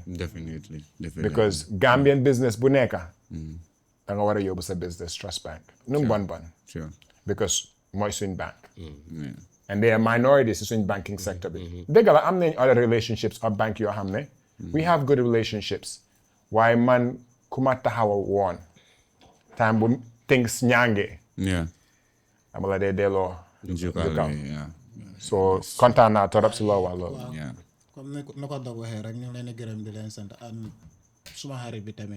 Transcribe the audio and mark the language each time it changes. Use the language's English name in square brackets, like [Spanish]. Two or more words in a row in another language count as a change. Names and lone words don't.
[English] Definitely. Because Gambian business [Wolof] bu nekk da nga war a yóbbu sa [English] business trust bank [Wolof] nu mu bon [English] Sure. [Wolof] because mooy suñ bank [English] and they are minorities in banking sector [Wolof] bi dëgg la am nañ [English] other relationships [Wolof] ak bank yoo xam ne [English] we have good relationships [Wolof] waaye man ku ma taxawa woon time bu things ñaange [English] Yeah. [Wolof] dama la dee delloo Jukkal, yeah. so kontaan naa torop si loo wax loolu [English] Yeah. [Wolof] comme ni ko dog waxee rek ñu ngi leen di gërëm di leen sant am suma xarit bi tamit.